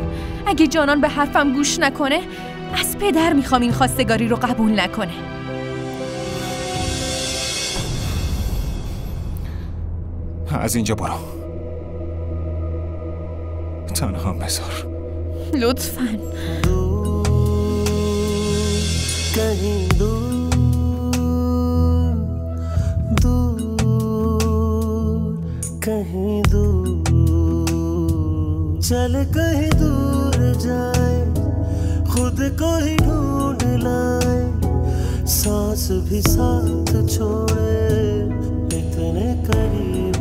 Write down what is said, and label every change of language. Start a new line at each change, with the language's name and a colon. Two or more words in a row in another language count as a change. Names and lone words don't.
Persian: اگه جانان به حرفم گوش نکنه، از پدر میخوام این خواستگاری رو قبول نکنه. از اینجا برو. تنها بذار. لطفاً.
Hindi: कहीं दूर चल कहीं दूर जाए, खुद को ही ढूंढ लाए, सांस भी साथ छोड़े, इतने करीब